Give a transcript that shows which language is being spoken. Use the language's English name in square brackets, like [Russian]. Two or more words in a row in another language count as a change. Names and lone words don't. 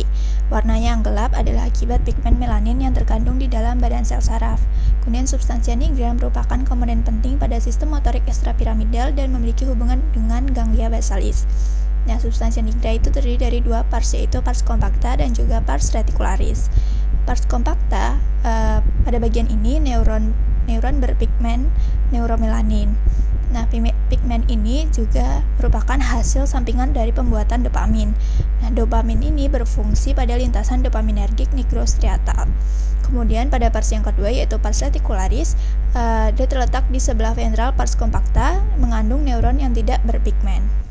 [Indonesian] Warnanya yang gelap adalah akibat pigmen melanin yang terkandung di dalam badan sel saraf. Kemudian substansia nigra merupakan komponen penting pada sistem motorik ekstrapiramidal dan memiliki hubungan dengan [Latin] ganglia basalis. [Indonesian] Nah, substansia nigra itu terdiri dari dua pars, yaitu [Latin] pars compacta [Indonesian] dan juga [Latin] pars reticularis. Pars compacta, [Indonesian] pada bagian ini neuron berpigmen neuromelanin. Nah, pigmen ini juga merupakan hasil sampingan dari pembuatan dopamin. Nah, dopamin ini berfungsi pada lintasan dopaminergik nigrostriatal. Kemudian pada pars yang kedua yaitu [Latin] pars reticularis, [Indonesian] dia terletak di sebelah ventral [Latin] pars compacta, [Indonesian] mengandung neuron yang tidak berpigmen.